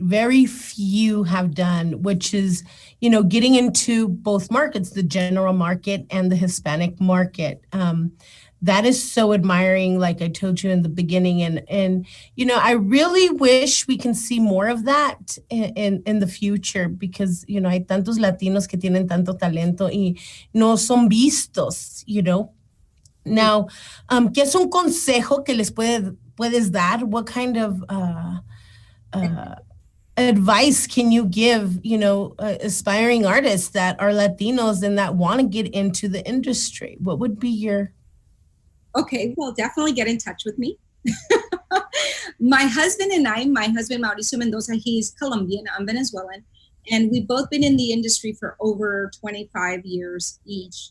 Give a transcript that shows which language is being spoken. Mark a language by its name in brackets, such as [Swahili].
[English] Very few have done, which is, you know, getting into both markets, the general market and the Hispanic market. That is so admiring, like I told you in the beginning. And you know, I really wish we can see more of that in the future, because, you know, [Spanish] hay tantos Latinos que tienen tanto talento y no son vistos, [English] you know. [Spanish] Now, ¿qué es un consejo que les puedes dar? [English] What kind of advice can you give, you know, aspiring artists that are Latinos and that want to get into the industry? What would be your... Okay, well, definitely get in touch with me. My husband Mauricio Mendoza, he's Colombian, I'm Venezuelan, and we've both been in the industry for over 25 years each.